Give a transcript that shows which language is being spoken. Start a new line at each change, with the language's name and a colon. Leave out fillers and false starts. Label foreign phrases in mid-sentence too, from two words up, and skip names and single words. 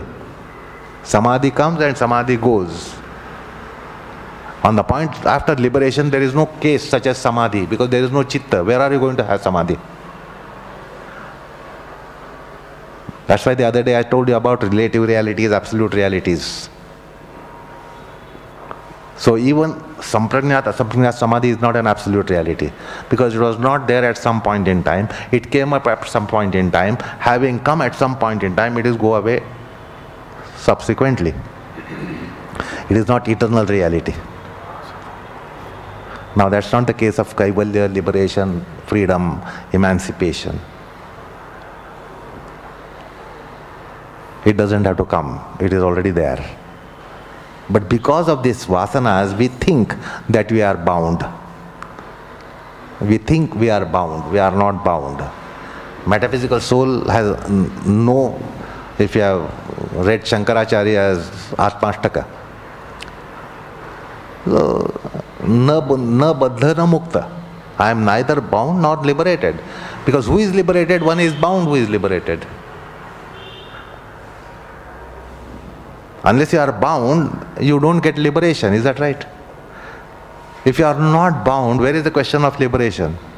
English: Samadhi comes and samadhi goes. On the point after liberation there is no case such as samadhi because there is no chitta. Where are you going to have samadhi? That's why the other day I told you about relative realities, absolute realities. So even samprajnat, asamprajnat samadhi is not an absolute reality because it was not there at some point in time. It came up at some point in time. Having come at some point in time, it is go away subsequently. It is not eternal reality. Now that's not the case of kaivalya, liberation, freedom, emancipation. It doesn't have to come. It is already there. But because of these vasanas, we think that we are bound. We think we are bound. We are not bound. Metaphysical soul has no, if you have read Shankaracharya's Atmashtaka,
Sanskrit: na baddha na mukta.
English: I am neither bound nor liberated. Because who is liberated? One is bound who is liberated. Unless you are bound, you don't get liberation. Is that right? If you are not bound, where is the question of liberation?